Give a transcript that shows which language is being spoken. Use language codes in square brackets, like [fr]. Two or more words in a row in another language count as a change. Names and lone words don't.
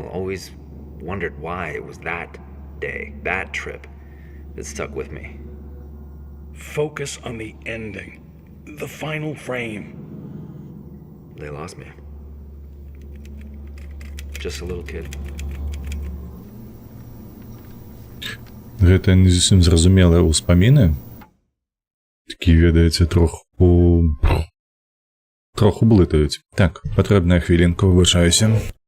[en] Always wondered why it was that day, that trip, that stuck with me. Focus on the ending, the final frame. They lost me. Just a little kid. [be] Гэта не зусім зразумелыя ўспаміны. Такі, ведаеце, троху блытаюць. Так, патрэбная хвілінка, выбачаюся.